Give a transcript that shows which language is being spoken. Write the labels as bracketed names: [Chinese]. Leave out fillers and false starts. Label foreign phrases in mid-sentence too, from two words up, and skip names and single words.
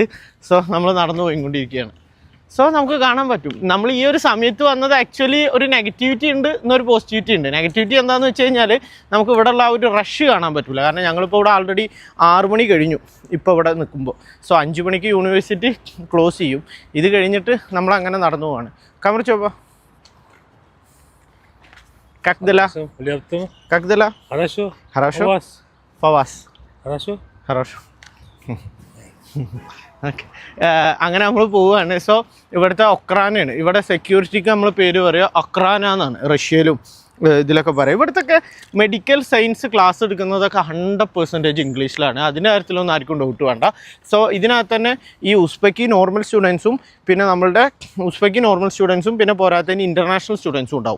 [Malayalam] സോ നമ്മൾ നടന്നു പോയിക്കൊണ്ടിരിക്കുകയാണ്. സോ നമുക്ക് കാണാൻ പറ്റും നമ്മൾ ഈ ഒരു സമയത്ത് വന്നത് ആക്ച്വലി ഒരു നെഗറ്റിവിറ്റി ഉണ്ട്, എന്നൊരു പോസിറ്റിവിറ്റി ഉണ്ട്. നെഗറ്റിവിറ്റി എന്താണെന്ന് വെച്ച് കഴിഞ്ഞാൽ നമുക്ക് ഇവിടെ ഉള്ള ആ ഒരു റഷ് കാണാൻ പറ്റില്ല. കാരണം ഞങ്ങളിപ്പോൾ ഇവിടെ ആൾറെഡി 6 മണി കഴിഞ്ഞു ഇപ്പോൾ ഇവിടെ നിൽക്കുമ്പോൾ. സോ 5 മണിക്ക് യൂണിവേഴ്സിറ്റി ക്ലോസ് ചെയ്യും. ഇത് കഴിഞ്ഞിട്ട് നമ്മളങ്ങനെ നടന്നു പോവാണ്. [Russian] കമർ ചോപ്പ как дела? Как дела? Хорошо. Хорошо? У вас? По вас? Хорошо? Хорошо. [Malayalam] ഓക്കെ, അങ്ങനെ നമ്മൾ പോവുകയാണ്. സോ ഇവിടുത്തെ ഒക്രാനാണ്, ഇവിടെ സെക്യൂരിറ്റിക്ക് നമ്മൾ പേര് പറയുക ഒക്രാന എന്നാണ്. റഷ്യയിലും ഇതിലൊക്കെ പറയും. ഇവിടുത്തെ മെഡിക്കൽ സയൻസ് ക്ലാസ് എടുക്കുന്നതൊക്കെ 100% ഇംഗ്ലീഷിലാണ്. അതിൻ്റെ കാര്യത്തിലൊന്നും ആർക്കും ഡൗട്ട് വേണ്ട. സോ ഇതിനകത്ത് തന്നെ ഈ ഉസ്ബെക്കി നോർമൽ സ്റ്റുഡൻസും പിന്നെ നമ്മളുടെ ഉസ്ബെക്കി നോർമൽ സ്റ്റുഡൻസും പിന്നെ പോരാത്തതിന് ഇൻ്റർനാഷണൽ സ്റ്റുഡൻസും ഉണ്ടാവും.